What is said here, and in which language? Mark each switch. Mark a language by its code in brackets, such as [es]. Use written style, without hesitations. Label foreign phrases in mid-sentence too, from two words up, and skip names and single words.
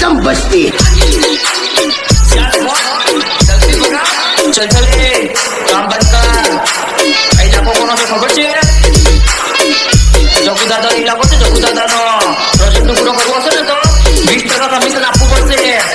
[mr] बसती चल चले काम बंद कर इलाको कोणाचं खबर [gu] છે જગુ દાદા ઇલાકો છે જગુ દાદાનો પ્રોજેક્ટ પૂરો કરવો હશે ને તો 20% કમિશન આપવું પડશે